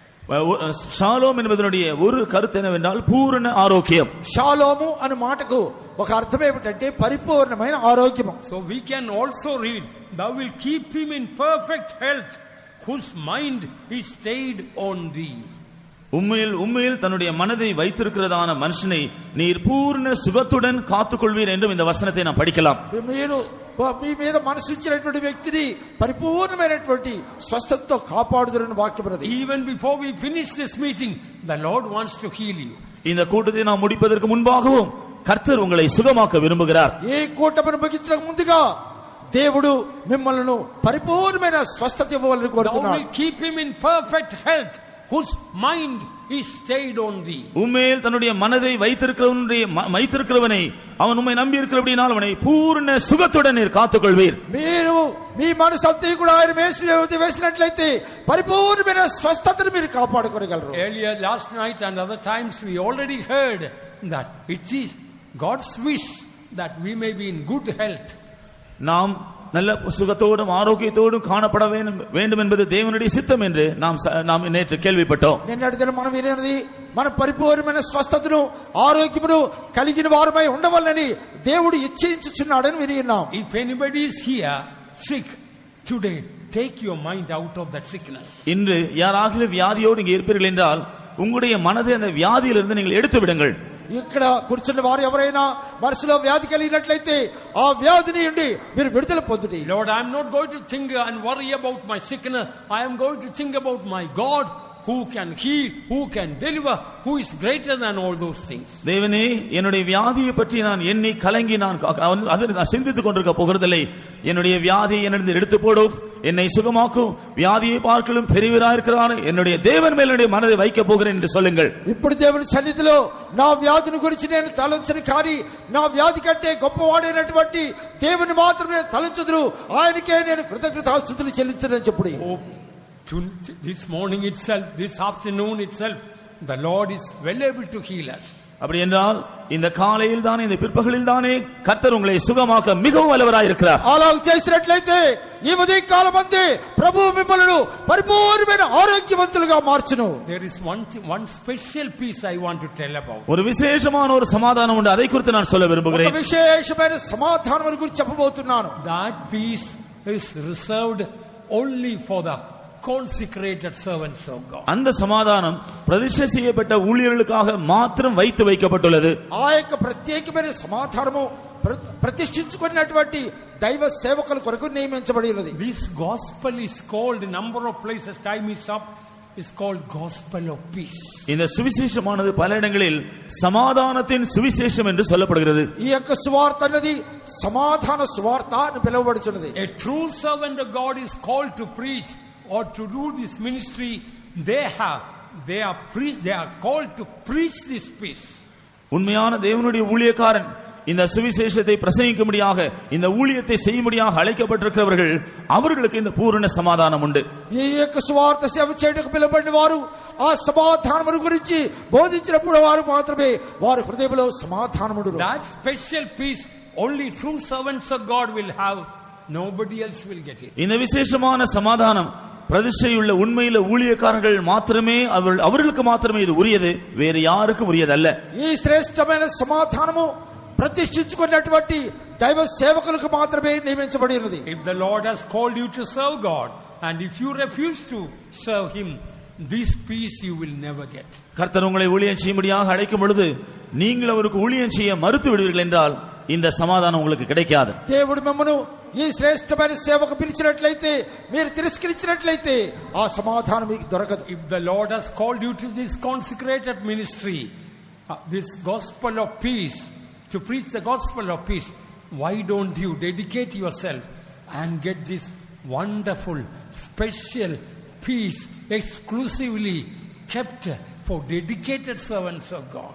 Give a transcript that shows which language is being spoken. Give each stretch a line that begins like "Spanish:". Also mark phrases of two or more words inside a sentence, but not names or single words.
Tamil: ஷாலோம் என்பதனுடைய ஒரு கருத்து என்னவென்றால் பூரண ஆரோக்கியம்.
Telugu: షాలోము అనే మాటకు ఒక అర్థం ఏమిటంటే పరిపూర్ణమైన ఆరోగ్యము.
English: So we can also read, thou will keep him in perfect health whose mind is stayed on thee.
Tamil: உண்மையில் தன்னுடைய மனதை வைத்திருக்கிறதான மனுஷனை நீர் பூர்ண சுகத்துடன் காத்துக்கொள்வீர் என்றும் இந்த வசனத்தை நாம் படிக்கலாம்.
Telugu: మీరు మీ మీద మనసు ఇచ్చినటువంటి వ్యక్తిని పరిపూర్ణమైనటువంటి స్వస్థతతో కాపాడుదురని వాక్యం ఉన్నది.
English: Even before we finish this meeting, the Lord wants to heal you.
Tamil: இந்த கூட்டத்தை நாம் முடிப்பதற்கு முன்பாகவும் கர்த்தர் உங்களை சுகமாக்க விரும்புகிறார்.
Telugu: ఈ కూటమిని ముగించక ముందుగా దేవుడు మిమ్మల్ని పరిపూర్ణమైన స్వస్థత ఇవ్వాలని కోరుతున్నాడు.
English: Thou will keep him in perfect health whose mind is stayed on thee.
Tamil: உண்மையில் தன்னுடைய மனதை வைத்திருக்கிறவனை அவன் உம்மை நம்பி இருக்கிறபடியால் அவனை பூர்ண சுகத்துடன் நீர் காத்துக்கொள்வீர்.
Telugu: మీరు మీ మనసు అంతా కూడా ఆయన వేసినట్లయితే పరిపూర్ణమైన స్వస్థతను మీరు కాపాడుకోగలరు.
English: Earlier last night and other times we already heard that it is God's wish that we may be in good health.
Tamil: நாம் நல்ல சுகத்தோடும் ஆரோக்கியத்தோடும் காணப்பட வேண்டும் என்பது தேவனுடைய சித்தம் என்று நாம் நேற்று கேள்விப்பட்டோம்.
Telugu: నిన్నటి దినం మనం వినేది మన పరిపూర్ణమైన స్వస్థతను ఆరోగ్యమును కలిగిన వారమై ఉండవాలని దేవుడు ఇచ్ఛించుచున్నాడని విన్నాం.
English: If anybody is here sick today, take your mind out of that sickness.
Tamil: இன்று யாராகிலும் வியாதியோடு இங்கே இருப்பீர்கள் என்றால் உங்களுடைய மனதை அந்த வியாதியிலிருந்து நீங்கள் எடுத்து விடுங்கள்.
Telugu: ఇక్కడ కూర్చున్న వారు ఎవరైనా మనసులో వ్యాధి కలిగినట్లయితే ఆ వ్యాధిని నుండి మీరు విడుదల పొందుడి.
English: Lord, I am not going to think and worry about my sickness. I am going to think about my God who can heal, who can deliver, who is greater than all those things.
Tamil: தேவனே, என்னுடைய வியாதியை பற்றி நான் எண்ணி கலங்கி நான் சிந்தித்துக் கொண்டிருக்க போகிறதில்லை. என்னுடைய வியாதியை என்னிடம் எடுத்து போடும், என்னை சுகமாக்கும் வியாதியை பார்க்கலும் பெரியவராயிருக்கிறார் என்னுடைய தேவன் மேல் என்னுடைய மனதை வைக்க போகிறேன் என்று சொல்லுங்கள்.
Telugu: ఇప్పుడు దేవుని సన్నిధిలో నా వ్యాధిని గురించి నేను తలంచను, కానీ నా వ్యాధి కంటే గొప్పవాడైనటువంటి దేవుని మాత్రమే తలంచుదును, ఆయనకే నేను కృతజ్ఞతాస్తుతులు చెల్లించునని చెప్పుడి.
English: This morning itself, this afternoon itself, the Lord is well able to heal us.
Tamil: அப்படி என்றால் இந்த காலையில் தானே இந்த பிற்பகலில் தானே கர்த்தர் உங்களை சுகமாக்க மிகவும் வல்லவராய் இருக்கிறார்.
Telugu: అలా చేసినట్లయితే ఈ ఉదయ కాలమందే ప్రభువు మిమ్మల్ని పరిపూర్ణమైన ఆరోగ్యవంతులుగా మార్చును.
English: There is one special piece I want to tell about.
Tamil: ஒரு விசேஷமான ஒரு சமாதானம் உண்டு, அதை குறித்து நான் சொல்ல விரும்புகிறேன்.
Telugu: ఒక విశేషమైన సమాధానం గురించి చెప్పబోతున్నాను.
English: That peace is reserved only for the consecrated servants of God.
Tamil: அந்த சமாதானம் பிரதிஷ்டை செய்யப்பட்ட ஊழியர்களுக்காக மாத்திரம் வைத்து வைக்கப்பட்டுள்ளது.
Telugu: ఆ యొక్క ప్రత్యేకమైన సమాధానము ప్రతిష్ఠించుకున్నటువంటి దైవ సేవకుల కొరకు నియమించబడి ఉన్నది.
English: This gospel is called, a number of places, time is up, is called gospel of peace.
Tamil: இந்த சுவிசேஷமானது பல இடங்களில் சமாதானத்தின் சுவிசேஷம் என்று சொல்லப்படுகிறது.
Telugu: ఈ యొక్క సువార్త అనేది సమాధాన సువార్త అని పిలువబడుచున్నది.
English: A true servant of God is called to preach or to do this ministry. They are called to preach this peace.
Tamil: உண்மையான தேவனுடைய ஊழியக்காரன் இந்த சுவிசேஷத்தை பிரசங்கிக்கும்படியாக இந்த ஊழியத்தை செய்யும்படியாக அழைக்கப்பட்டிருக்கிறவர்கள், அவர்களுக்கு இந்த பூரண சமாதானம் உண்டு.
Telugu: ఈ యొక్క సువార్త సేవ చేయడానికి పిలువబడిన వారు ఆ సమాధానం గురించి బోధించినప్పుడు వారు మాత్రమే వారి హృదయంలో సమాధానం ఉండును.
English: That special peace only true servants of God will have. Nobody else will get it.
Tamil: இந்த விசேஷமான சமாதானம் பிரதிஷ்டையுள்ள உண்மையில ஊழியக்காரர்கள் மாத்திரமே, அவர்களுக்கு மாத்திரமே இது உரியது, வேறு யாருக்கும் உரியதல்ல.
Telugu: ఈ శ్రేష్టమైన సమాధానము ప్రతిష్ఠించుకున్నటువంటి దైవ సేవకులకు మాత్రమే నియమించబడి ఉన్నది.
English: If the Lord has called you to serve God and if you refuse to serve him, this peace you will never get.
Tamil: கர்த்தர் உங்களை ஊழியம் செய்யும்படியாக அழைக்கும் பொழுது நீங்கள் அவருக்கு ஊழியம் செய்ய மறுத்து விடுவீர்கள் என்றால் இந்த சமாதானம் உங்களுக்கு கிடைக்காது.
Telugu: దేవుడు మిమ్మను ఈ శ్రేష్టమైన సేవకు పిలిచినట్లయితే మీరు తిరస్కరించినట్లయితే ఆ సమాధానం మీకు దొరకదు.
English: If the Lord has called you to this consecrated ministry, this gospel of peace, to preach the gospel of peace, why don't you dedicate yourself and get this wonderful special peace exclusively kept for dedicated servants of God.